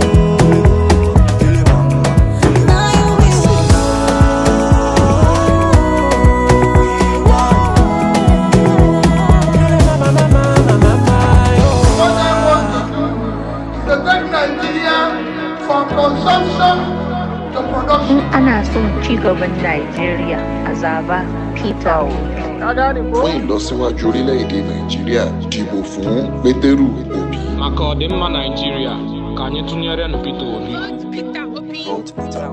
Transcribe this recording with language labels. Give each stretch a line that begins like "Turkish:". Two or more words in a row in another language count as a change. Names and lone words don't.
English: Now you we want to. What I want to do is to take Nigeria from consumption to production.
Hausa: Ana son ci gaban Najeriya a zaba Peter Obi.
Yoruba: Fún ìlọsíwájú orílẹ̀-èdè Nàìjíríà, dìbò fún Pétérù Obi.
Igbo: Maka ọdịmma Naịjirịa, ka anyị tụnyere Peter Obi.
English: Vote Peter Obi.